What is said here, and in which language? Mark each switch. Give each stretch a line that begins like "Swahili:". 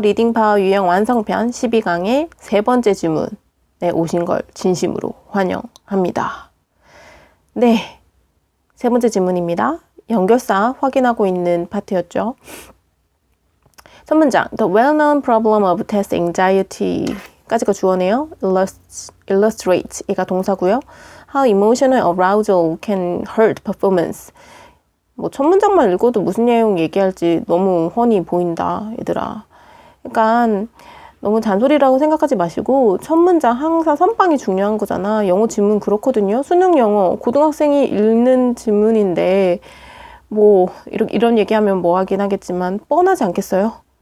Korean: 리딩파워 유형 완성편 12강의 세 번째 질문에 오신 걸 진심으로 환영합니다. 네, 세 번째 질문입니다. 연결사 확인하고 있는 파트였죠. 첫 문장,
English: The well-known problem of test anxiety
Korean: 까지가 주어네요. illustrate, 이가 동사고요.
English: How emotional arousal can hurt performance.
Korean: 뭐 첫 문장만 읽어도 무슨 내용 얘기할지 너무 훤히 보인다, 얘들아. 그러니까 너무 잔소리라고 생각하지 마시고 첫 문장 항상 선빵이 중요한 거잖아. 영어 지문 그렇거든요. 수능 영어 고등학생이 읽는 지문인데 뭐 이런 얘기하면 뭐 하긴 하겠지만 뻔하지 않겠어요?